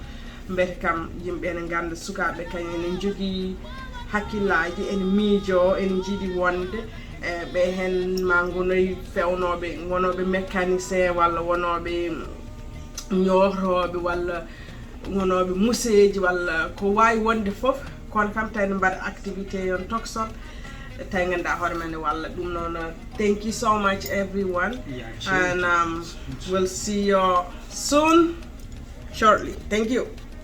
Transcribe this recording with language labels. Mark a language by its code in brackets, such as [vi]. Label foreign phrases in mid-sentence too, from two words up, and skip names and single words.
[ff] Mbete kam yimɓe ene ganda Sukaabe kañum ene jogui hakkillaji, ene miijo, ene jiiɗi wonde ɓe hen ma gonoy fewnoɓe, wonoɓe mécanicien, walla wonoɓe ñootooɓe, walla wonoɓe museji, walla ko wawi wonde foof. Kono kam tawne mbaɗa activité yon tokson tawi ganduɗa hoore men walla ɗum noon. [en] Thank you so much everyone, and we'll see you soon, shortly. Thank you.